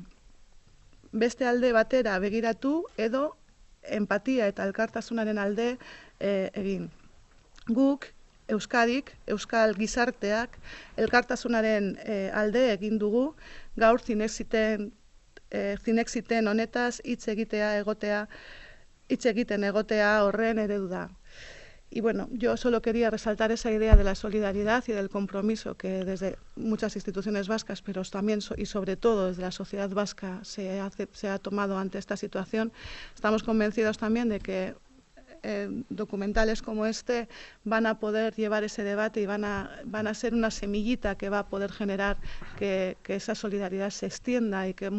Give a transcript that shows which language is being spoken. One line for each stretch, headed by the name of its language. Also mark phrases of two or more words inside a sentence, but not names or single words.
Basque: Beste alde batera begiratu edo empatia eta elkartasunaren alde egin. Guk, Euskadik, Euskal gizarteak, elkartasunaren alde egin dugu, gaur Cinexiten honetaz hitz egiten egotea horren eredu da.
Spanish: Y bueno, yo solo quería resaltar esa idea de la solidaridad y del compromiso que desde muchas instituciones vascas, pero también y sobre todo desde la sociedad vasca se ha tomado ante esta situación. Estamos convencidos también de que documentales como este van a poder llevar ese debate y van a ser una semillita que va a poder generar que esa solidaridad se extienda y que